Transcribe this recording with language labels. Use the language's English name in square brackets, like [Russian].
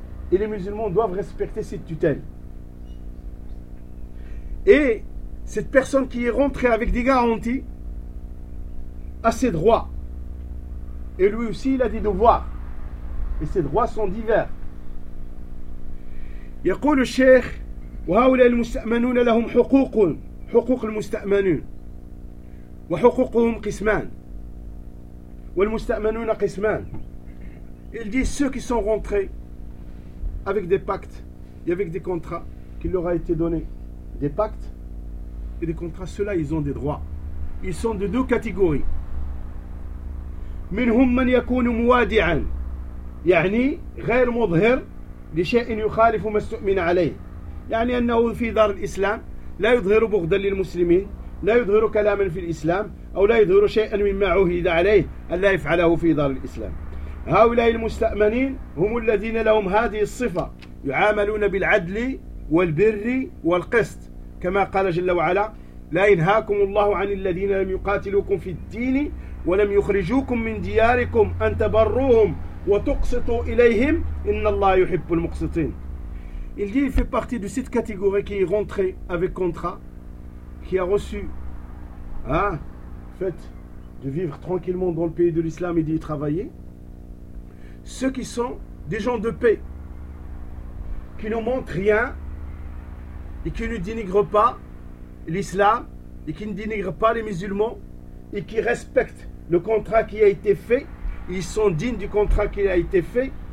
[French] Et les musulmans doivent respecter cette tutelle. Et cette personne qui est rentrée avec des garanties, à ses droits. Et lui aussi, il a des devoirs. Et ses droits sont divers. [Arabic] يقول الشيخ وهؤلاء المستأمنون لهم حقوق حقوق المستأمنون وحقوقهم قسمان والمستأمنون قسمان. [French] Il dit ceux qui sont rentrés avec des pactes et avec des contrats qui leur a été donné, des pactes et des contrats, ceux-là ils ont des droits. Ils sont de deux catégories. [Arabic] منهم من يكون موادعا يعني غير مظهر لشيء يخالف ما استؤمن عليه يعني أنه في دار الإسلام لا يظهر بغضا للمسلمين لا يظهر كلاما في الإسلام أو لا يظهر شيئا مما عهد عليه أن لا يفعله في دار الإسلام. هؤلاء المستأمنين هم الذين لهم هذه الصفة، يعاملون بالعدل والبر والقسط، كما قال جل وعلا لا ينهاكم الله عن الذين لم يقاتلوكم في الدين ولم يخرجوكم من دياركم أن تبروهم وتقسطوا إليهم إن الله يحب المقسطين. [French] Il dit, il fait partie de cette catégorie qui est rentrée avec contrat, qui a reçu fait de vivre tranquillement dans le pays de l'islam et d'y travailler. Ceux qui sont des gens de paix, qui ne montrent rien et qui ne dénigrent pas l'islam et qui ne dénigrent pas les musulmans et qui respectent le contrat qui a été fait, ils sont dignes du contrat qui a été fait.